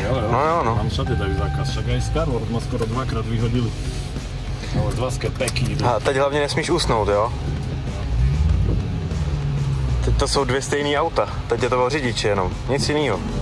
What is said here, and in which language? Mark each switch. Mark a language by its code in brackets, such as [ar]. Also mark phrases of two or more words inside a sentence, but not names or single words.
[cs] Jo. No. [sk] Mám všade dajú zákaz, však aj Star Wars ma skoro 2-krát vyhodili. Ale 2 skepeky. [cs] A teď hlavně nesmíš usnout, jo? Teď to jsou 2 stejný auta. Teď je to o řidiči jenom, nic jinýho.